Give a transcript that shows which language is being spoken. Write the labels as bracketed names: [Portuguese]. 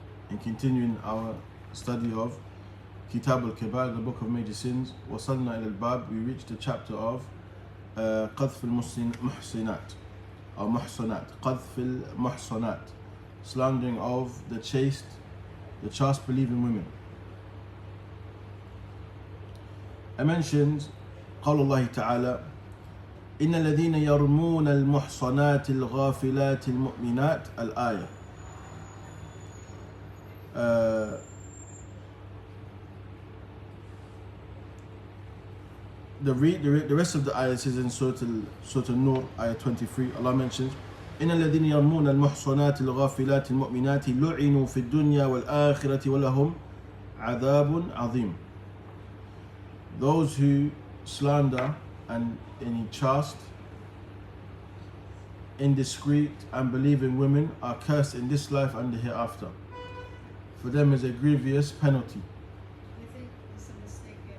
[English] In continuing our study of Kitab al-Kabair, the book of major sins, [Arabic] wasalna ila al-bab, [English] we reached the chapter of qadhf al-muhsinat or muhsanat, qadhf al-muhsanat, slandering of the chaste believing women. I mentioned [Arabic] قول الله تعالى إن الذين يرمون المحصنات الغافلات المؤمنات الآية. [English] The rest of the ayah is in Surah An-Nur, ayah 23. Allah mentions [Arabic] إن الذين يرمون المحصنات الغافلات المؤمنات لعنوا في الدنيا والآخرة ولهم عذاب عظيم. [English] Those who slander and any chaste, indiscreet, unbelieving women are cursed in this life and the hereafter. For them is a grievous penalty. I think it's a mistake.